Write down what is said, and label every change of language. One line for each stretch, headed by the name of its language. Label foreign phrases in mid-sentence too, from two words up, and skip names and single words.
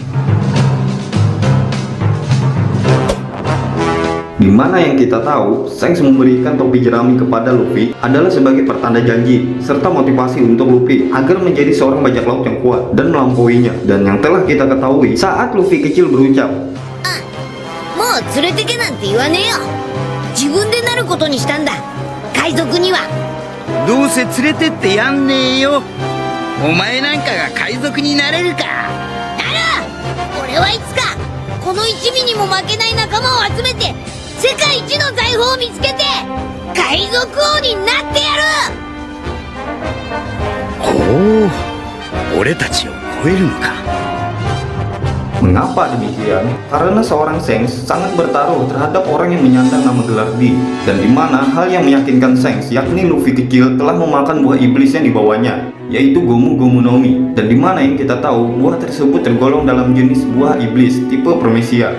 Indonesian: Di mana yang kita tahu, Shanks memberikan topi jerami kepada Luffy adalah sebagai pertanda janji serta motivasi untuk Luffy agar menjadi seorang bajak laut yang kuat dan melampauinya. Dan yang telah kita ketahui saat Luffy kecil berucap,
Japanese: "もう連れてなんて言わねえよ。自分でなることにしたんだ。海賊には。どうせ連れてってやんねえよ。お前なんかが海賊になれるか。なる！俺はいつかこの一味にも負けない仲間を集めて世界一の財宝を見つけて海賊王になってやる!」ほう、俺たちを超えるのか。
Indonesian: Mengapa demikian? Karena seorang Shanks sangat bertaruh terhadap orang yang menyandang nama gelar D, dan dimana hal yang meyakinkan Shanks, yakni Luffy kecil, telah memakan buah iblis yang dibawanya, yaitu Gomu Gomu no Mi, dan dimana yang kita tahu buah tersebut tergolong dalam jenis buah iblis tipe Promisia.